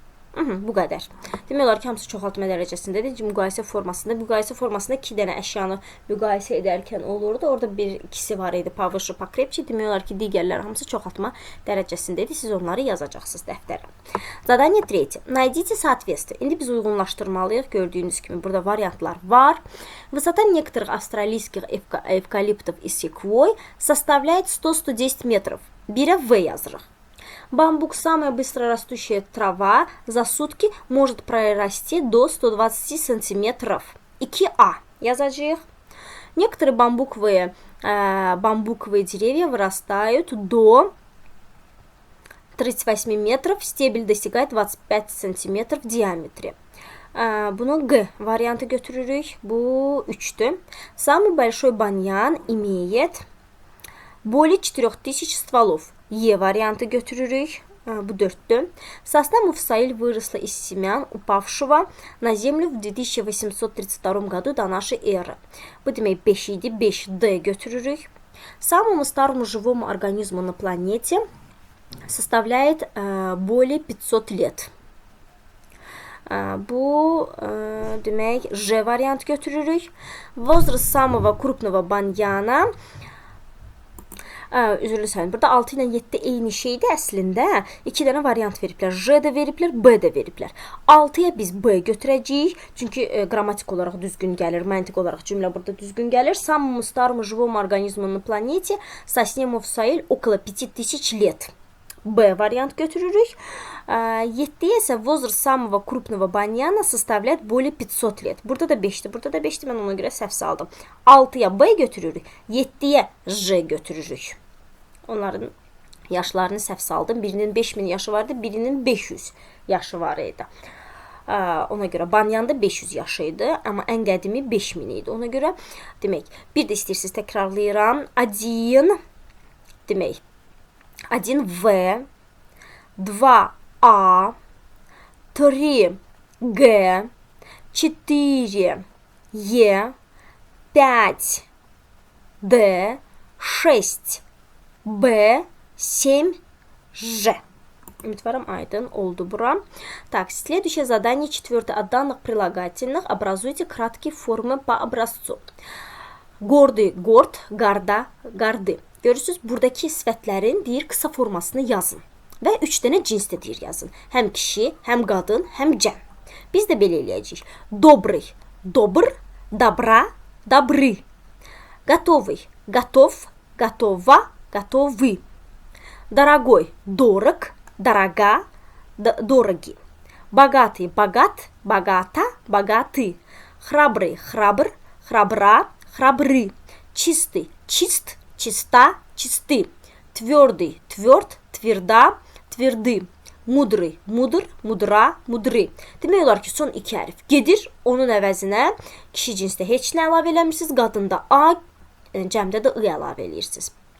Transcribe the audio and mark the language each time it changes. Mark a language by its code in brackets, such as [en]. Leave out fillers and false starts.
[az] Bu qədər. Demək olar ki, hamısı çoxaltma dərəcəsindədir. Müqayisə formasında. Müqayisə formasında 2 dənə əşyanı müqayisə edərkən olurdu. Orada ikisi var idi. [ru] Повыше, покрепче. [az] Demək olar ki, digərləri hamısı çoxaltma dərəcəsindədir. Siz onları yazacaqsınız dəftərə. [ru] Задание 3. Найдите соответствие. [az] İndi biz uyğunlaşdırmalıyıq. Gördüyünüz kimi burada variantlar var. [ru] Высота некоторых австралийских эвкалиптов и секвой составляет 100-110 метров. [az] 1'e V yazırıq. [ru] Бамбук, самая быстрорастущая трава, за сутки может прорасти до 120 сантиметров. [az] 2А. Yazacağıq. [ru] Некоторые бамбуковые деревья вырастают до 38 метров. Стебель достигает 25 сантиметров в диаметре. [az] Bunu G variantı götürürük. Bu 3'tür. [ru] Самый большой баньян имеет более 4000 стволов. [az] E variantı götürürük. Bu 4'tür. [ru] Сосна Муфсаиль выросла из семян, упавшего на землю в 2832 году до нашей эры. [az] Bu demək 5 idi. 5D götürürük. [ru] Самому старому живому организму на планете составляет более 500 лет. [az] Bu demək J variantı götürürük. [ru] Возраст самого крупного баньяна [az] üzrlü sayın. Burada 6 ilə 7 eyni şeydir əslində. 2 dənə variant veriblər. J də veriblər, B də veriblər. 6-ya biz B götürəcəyik. Çünki qrammatik olaraq düzgün gəlir, məntiq olaraq cümlə burada düzgün gəlir. [ru] Самому старому живому организму на планете сосне Муфсаиль около 5000 лет. [az] B variant götürürük. 7'ye ise [ru] возраст самого крупного баньяна составляет более 500 лет. [az] Burada da 5'ti. Burada da 5'ti. Mən ona görə səhv saldım. 6'ya B götürürük. 7'ye J götürürük. Onların yaşlarını səhv saldım. Birinin 5000 yaşı vardı. Birinin 500 yaşı var idi. Ona görə banyanda 500 yaşı idi. Amma ən qədimi 5000 idi. Ona görə demək. Bir də istəyirsiniz təkrarlayıram. 1 demək. 1В, 2А, 3Г, 4Е, 5Д, 6Б, 7Ж. Ümidvaram aydın oldu bura. [ru] Так, следующее задание 4. От данных прилагательных образуйте краткие формы по образцу. Гордый, горд, горда, горды. [az] Görürsünüz, buradakı sifətlərin deyir qısa formasını yazın. Və 3 dənə cinsdə deyir yazın. Həm kişi, həm qadın, həm cəm. Biz də belə eləyəcəyik. [ru] Добрый, добр, добра, добры. Готовый, готов, готова, готовы. Дорогой, дорог, дорога, дороги. Богатый, богат, богата, богаты. Храбрый, храбр, храбра, храбры. Чистый, чист, чиста, чисты. Твердый, тверд, тверда, tvirdi. Mudri, mudur, mudra, mudri. [az] Demək olar ki, son 2 hərf gedir. Onun əvəzinə kişi cinsdə heç nə əlavə eləmirsiniz. Qadında A, cəmdə də I əlavə eləyirsiniz.